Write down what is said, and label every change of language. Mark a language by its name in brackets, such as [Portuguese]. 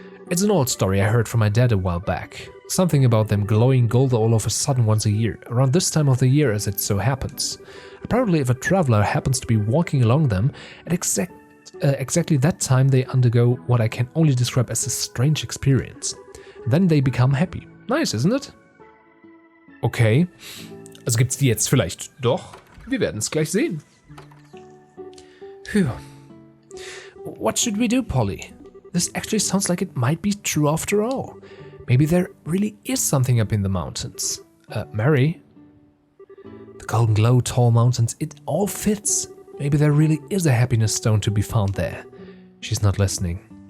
[English] It's an old story I heard from my dad a while back. Something about them glowing gold all of a sudden once a year, around this time of the year as it so happens. Apparently if a traveler happens to be walking along them, at exactly that time they undergo what I can only describe as a strange experience. Then they become happy. Nice, isn't it? Okay. [German] Also gibt's die jetzt vielleicht doch? Wir werden es gleich sehen. [English] Phew. What should we do, Polly? This actually sounds like it might be true after all. Maybe there really is something up in the mountains. Mary? The golden glow, tall mountains, it all fits. Maybe there really is a happiness stone to be found there. She's not listening.